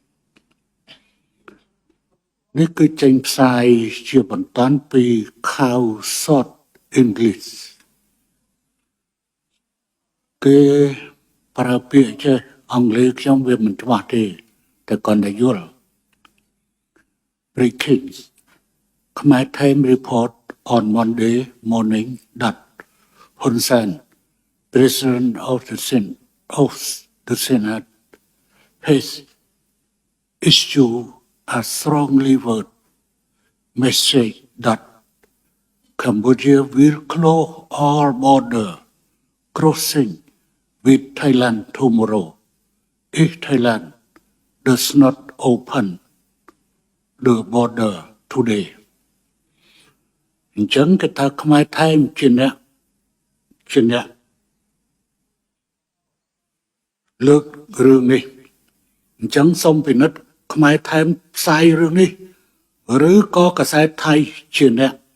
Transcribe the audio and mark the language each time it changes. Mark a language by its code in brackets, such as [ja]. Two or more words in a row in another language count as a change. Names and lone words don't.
[km] នេះគឺចេញផ្សាយជាបន្តពី [en] Cow Sort English [km] គេប្រើពាក្យចេះអង់គ្លេសខ្ញុំវាមិនច្បាស់ទេតែគាត់តែយល់ [en] Breaking Khmer Time report on Monday morning that Hun Sen, President of the Senate, has issued a strongly worded message that Cambodia will close all border crossing with Thailand tomorrow if Thailand does not open the border today. [km] អញ្ចឹងគេថាខ្មែរថៃមជាអ្នកលើករឿងនេះអញ្ចឹងសូមពិនិត្យខ្មែរថៃមផ្សាយរឿងនេះឬក៏កាសែតថៃជាអ្នក